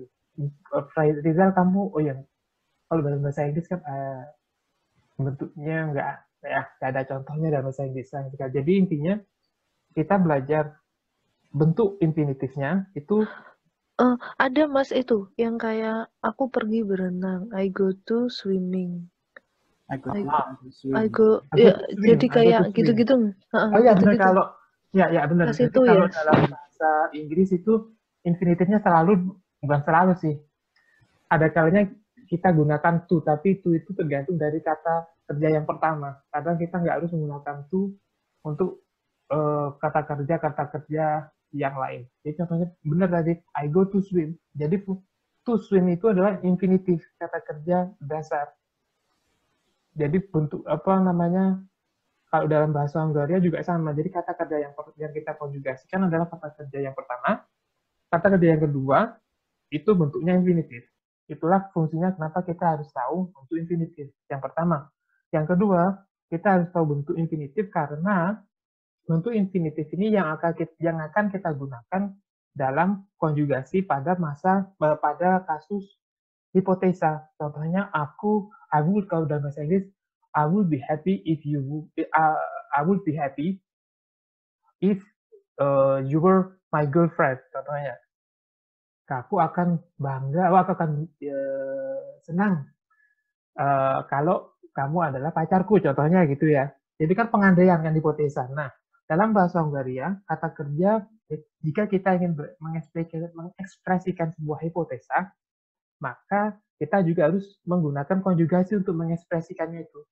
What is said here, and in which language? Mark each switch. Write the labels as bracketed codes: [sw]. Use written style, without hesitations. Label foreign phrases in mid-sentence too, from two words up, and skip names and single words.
[id] Rizal, kamu, kalau dalam bahasa Inggris kan bentuknya nggak ada contohnya dalam bahasa Inggris. Jadi intinya kita belajar bentuk infinitifnya itu. Ada, Mas, itu yang kayak aku pergi berenang, [en] I go to swimming. I go [id] ya, jadi kayak gitu-gitu. Oh ya, benar. Kalau benar. Itu kalau dalam bahasa Inggris itu infinitifnya bukan selalu sih. Ada kalanya kita gunakan to, tapi to itu tergantung dari kata kerja yang pertama. Kadang kita nggak harus menggunakan to untuk kata kerja yang lain. Jadi contohnya benar tadi, [en] I go to swim. [id] Jadi [en] to swim [id] itu adalah infinitif, kata kerja dasar. Jadi bentuk kalau dalam bahasa Hungaria juga sama. Jadi kata kerja yang kita konjugasikan adalah kata kerja yang pertama. Kata kerja yang kedua itu bentuknya infinitif. Itulah fungsinya kenapa kita harus tahu bentuk infinitif. Yang pertama. Yang kedua, kita harus tahu bentuk infinitif karena bentuk infinitif ini yang akan kita gunakan dalam konjugasi pada kasus hipotesa. Contohnya kalau dalam bahasa Inggris, [en] I would be happy if you were my girlfriend. [id] Contohnya, aku akan senang kalau kamu adalah pacarku. Contohnya gitu ya. Jadi kan pengandaian kan, hipotesa. Nah, dalam bahasa Hungaria, kata kerja jika kita ingin mengekspresikan sebuah hipotesa, maka kita juga harus menggunakan konjugasi untuk mengekspresikannya itu.